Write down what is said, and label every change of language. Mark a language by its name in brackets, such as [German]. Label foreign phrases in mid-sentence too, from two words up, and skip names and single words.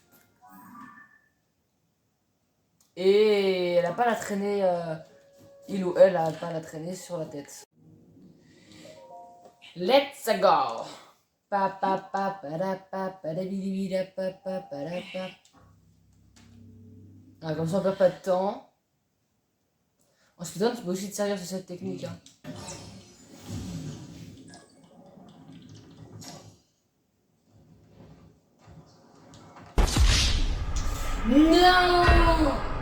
[French] Et elle a pas la traîner, il ou elle a pas la traîner sur la tête. [English] Let's go. Pa pa pa pa da pa pa da bidi da pa pa pa da pa. [French] Ah, comme ça on perd pas de temps. En speedrun, tu peux aussi te servir de cette technique. Hein. Non.